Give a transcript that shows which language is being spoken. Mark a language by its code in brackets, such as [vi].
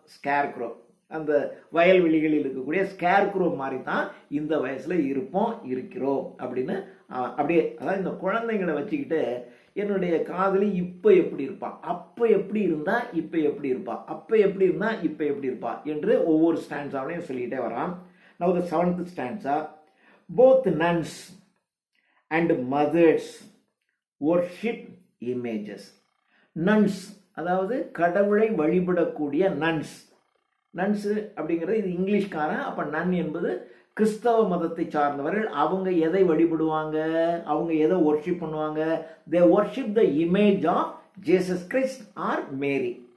[ta] Scarecrow, அந்த வயல்வெளிகளில் இருக்கக்கூடிய scarecrow மாதிரி தான் இந்த வயசுல இருக்கிறோம் அப்படின்னு அப்படியே. அதாவது இந்த குழந்தைங்களை வச்சுக்கிட்டு என்னுடைய காதலி இப்போ எப்படி இருப்பா, அப்போ எப்படி இருந்தா இப்போ எப்படி இருப்பா, அப்போ எப்படி இருந்தா இப்போ எப்படி இருப்பா என்று ஒவ்வொரு ஸ்டான்ஸாவையும் சொல்லிக்கிட்டே வரான். [en] Now the 7th stanza. Both nuns and mothers worship images. [ta] Nuns அதாவது கடவுளை வழிபடக்கூடிய நன்ஸ். நன்ஸ் அப்படிங்கிறது இது இங்கிலீஷ்காரன். அப்போ நன் என்பது கிறிஸ்தவ மதத்தை சார்ந்தவர்கள். அவங்க எதை வழிபடுவாங்க, அவங்க எதை ஒர்ஷிப் பண்ணுவாங்க? [en] They worship the image of Jesus Christ or Mary.